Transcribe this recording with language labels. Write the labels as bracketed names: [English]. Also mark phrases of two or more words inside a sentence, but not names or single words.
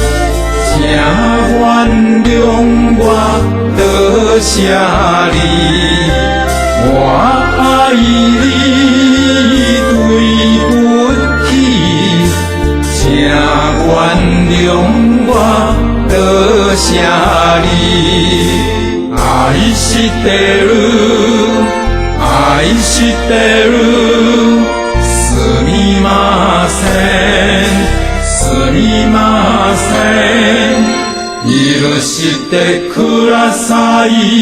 [Chinese] 请原谅我得下你，我爱你对不起，请原谅我得下你。 [Japanese] 愛してる、愛してる、すみません。すみません。許してください。